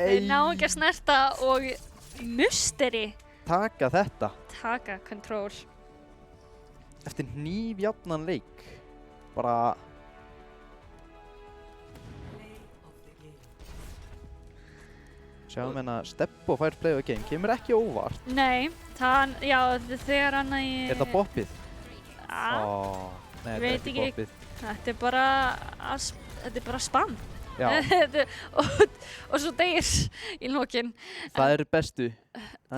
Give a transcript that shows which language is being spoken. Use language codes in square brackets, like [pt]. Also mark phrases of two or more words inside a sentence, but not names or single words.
[is] Þeir ná ekki að snerta og Musteri Taka þetta. taka control. Eftir hnífjafnan leik. Bara... Sjáum hérna Steppo fær [en] play of the game. [is] Kemur ekki óvart. Nei, þegar hann í... Er það boppið? Ja, Nei, þetta veit er ekki ekki. boppið. þetta er bara spam. Já, og svo deyr í lokin. það er bestu. Það